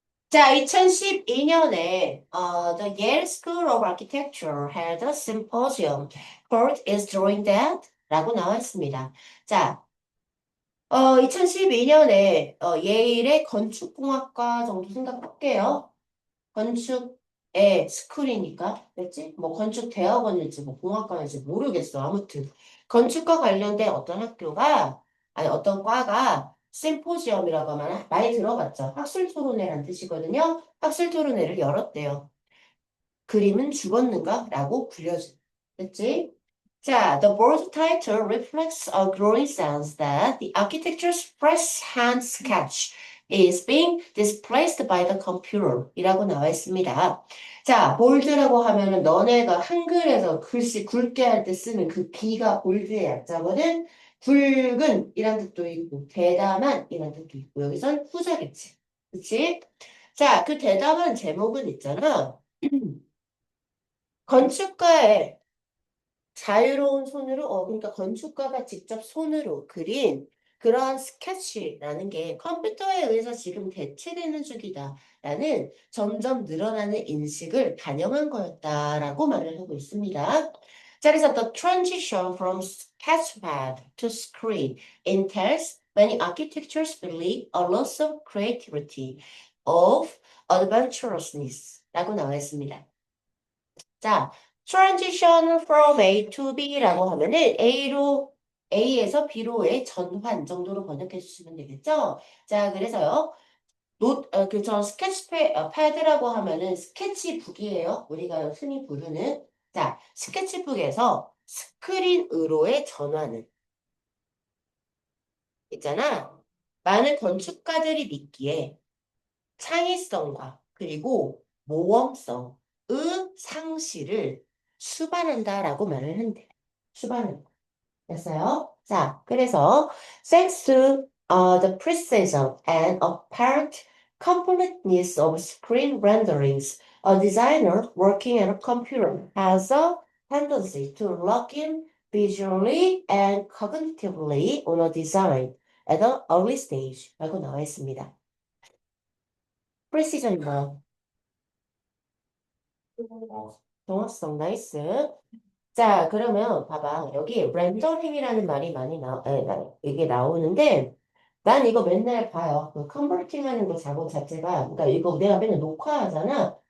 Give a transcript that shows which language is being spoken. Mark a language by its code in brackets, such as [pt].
[ko] 자, 2012년에 [en] the Yale School of Architecture held a symposium called Is Drawing Dead? [ko] 라고 나와 있습니다. 자, 2012년에 예일의 건축공학과 정도 생각할게요. 건축의 스쿨이니까, 그랬지? 뭐 건축 대학원일지 뭐 공학과일지 모르겠어. 아무튼 건축과 관련된 어떤 학교가 아니 어떤 과가 심포지엄이라고 하면 많이 들어봤죠. 학술 토론회란 뜻이거든요. 학술 토론회를 열었대요. 그림은 죽었는가? 라고 불려져. 됐지? [en] 자, the board title reflects a growing sense that the architecture's fresh-hand sketch is being displaced by the computer [ko] 이라고 나와 있습니다. 자, 볼드라고 하면은 너네가 한글에서 글씨 굵게 할 때 쓰는 그 B가 볼드의 약자거든. 굵은 이란 뜻도 있고 대담한 이란 뜻도 있고 여기선 후자겠지. 그치? 자, 그 대담한 제목은 있잖아. 건축가의 자유로운 손으로, 그러니까 건축가가 직접 손으로 그린 그러한 스케치라는 게 컴퓨터에 의해서 지금 대체되는 중이다라는 점점 늘어나는 인식을 반영한 거였다라고 말을 하고 있습니다. 자, 그래서 [en] the transition from sketchpad to screen entails many architectures believe a loss of creativity, of adventurousness [ko] 라고 나와 있습니다. 자, [en] transition from A to B [ko] 라고 하면은 A에서 B로의 전환 정도로 번역해 주시면 되겠죠? 자, 그래서요. 저 스케치 패드라고 하면은 스케치북이에요. 우리가 흔히 부르는. 자, 스케치북에서 스크린으로의 전환은 있잖아. 많은 건축가들이 믿기에 창의성과 그리고 모험성의 상실을 수반한다라고 말을 한대. 수반한다. 됐어요? 자, 그래서 [en] thanks to the precision and apparent completeness of screen renderings, a designer working at a computer has a tendency to lock in visually and cognitively on a design at an early stage [ko] 라고 나와 있습니다. precision이 뭐야? 정확성, 나이스. 자, 그러면 봐봐. 여기 렌더링이라는 말이 많이 이게 나오는데, 난 이거 맨날 봐요. 그 컨버팅 하는 거 작업 자체가, 그러니까 이거 내가 맨날 녹화하잖아.